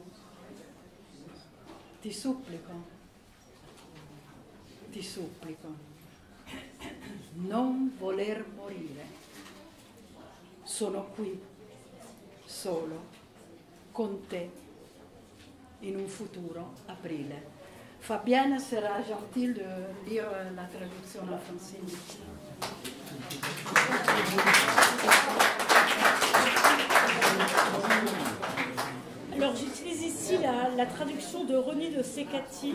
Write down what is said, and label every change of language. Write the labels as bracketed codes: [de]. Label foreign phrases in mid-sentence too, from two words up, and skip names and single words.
[it] Ti supplico, non voler morire. Sono qui, solo, con te, in un futuro aprile. [fr] Fabienne sera gentille de lire la traduction en français. Alors j'utilise ici la traduction de René de Sécati.